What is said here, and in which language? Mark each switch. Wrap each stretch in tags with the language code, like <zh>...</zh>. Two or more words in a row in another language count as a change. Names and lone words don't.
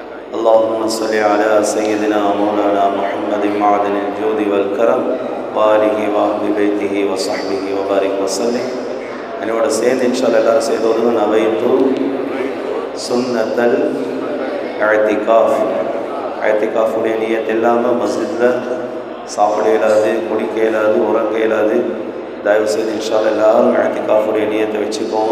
<ar>اللهم صل على سيدنا مولانا محمد معدن الجود والكرم وآله وأهل بيته وصحبه وبارك وسلم.</ar> <ta>என்னோட சேர்ந்து இன்ஷால்லா எல்லாரும் செய்தோதும்</ta> <ar>نويت سنة</ar> <ta>ஐத்திகாஃபுடைய நியத் இல்லாமல் மஸ்ஜிதில் சாப்பிட இயலாது, குடிக்க இயலாது, உறங்க இயலாது. தயவுசெய்து இன்ஷால்லா எல்லாரும் ஐத்திகாஃபுடைய நியத்தை வச்சுக்கோங்க.</ta>